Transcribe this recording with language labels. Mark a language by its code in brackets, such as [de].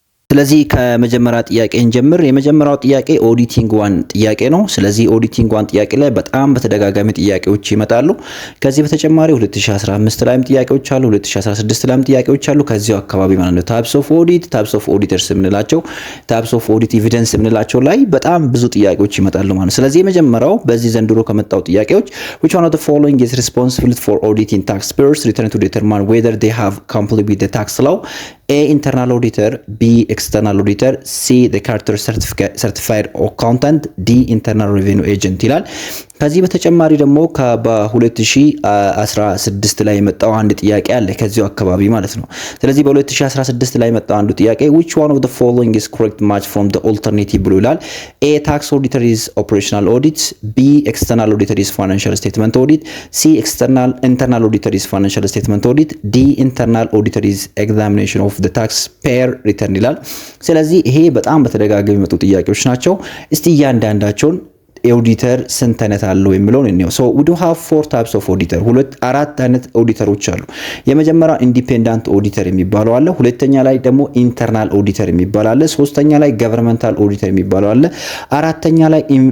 [am] ስለዚህ ከመጀመሪያ ጥያቄ እንጀምር። የመጀመሪያው ጥያቄ ኦዲቲንግ ዋን ጥያቄ ነው። ስለዚህ ኦዲቲንግ ዋን ጥያቄ ላይ በጣም በተደጋጋሚ ጥያቄዎች ይመጣሉ። ከዚህ በተጨማሪ 2015 ላይም ጥያቄዎች አሉ፣ 2016 ላይም ጥያቄዎች አሉ። ከዚሁ አካባቢ ማለት ነው ታይፕስ ኦፍ ኦዲት፣ ታይፕስ ኦፍ ኦዲተርስ የምንላቸው፣ ታይፕስ ኦፍ ኦዲት ኤቪደንስ የምንላቸው ላይ በጣም ብዙ ጥያቄዎች ይመጣሉ ማለት ነው። ስለዚህ የመጀመሪያው በዚህ ዘንድሮ ከመጣው ጥያቄዎች [en] which one of the following is responsible for auditing taxpayers return to determine whether they have complied with the tax law? A. Internal auditor, B. External auditor, C. The chartered certified accountant, D. Internal revenue agent [am] ይላል። ከዚህ በተጨማሪ ደግሞ በ2016 ላይ የመጣው አንድ ጥያቄ አለ ከዚሁ አካባቢ ማለት ነው። ስለዚህ በ2016 ላይ የመጣው አንዱ ጥያቄ [en] which one of the following is correct match from the alternative [am] ብሎ ይላል። A. [en] Tax auditor is operational audit, B. External auditor is financial statement audit, C. Internal auditor is financial statement audit, D. Internal auditor is examination of the taxpayer return [am] ይላል። ስለዚህ ይሄ በጣም በተደጋጋሚ የመጡ ጥያቄዎች ናቸው። እስቲ እያንዳንዳቸውን ኦዲተር ስንት አይነት አለው የሚለውን እንየው። ሶ [en] we do have four types of auditor፣ [am] አራት አይነት ኦዲተሮች አሉ። የመጀመሪያው ኢንዲፔንዳንት ኦዲተር የሚባለው አለ። ሁለተኛ ላይ ደግሞ ኢንተርናል ኦዲተር የሚባለው አለ። ሶስተኛ ላይ ገቨርንመንታል ኦዲተር የሚባለው አለ። አራተኛ ላይ